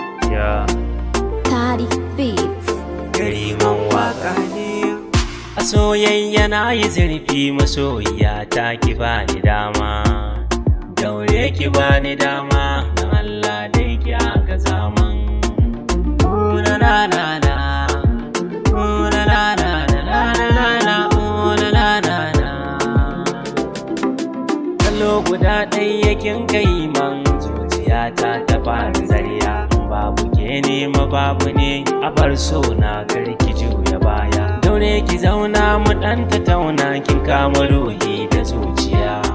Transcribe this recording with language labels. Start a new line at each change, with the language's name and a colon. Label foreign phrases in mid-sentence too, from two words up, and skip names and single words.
English: Yeah. Tari Beats.
Hausa: Kariman waka ne. A soyayya na yi zurfi, masoyiya ta ki bani dama. Daure ki bani dama, don Allah dai ki aka zaman. Ooh, na, na, na, na. Ooh, na, na, na, na, na, na, na, na. Ooh, na, na, na, na. Kallo guda ɗaya kin kai man, zuciya ta ta fara zariya. Babu ke ne ma babu ne, a bar so na kar ki juya baya. Daure ki zauna mu ɗan tattauna, kin kama ruhi da zuciya.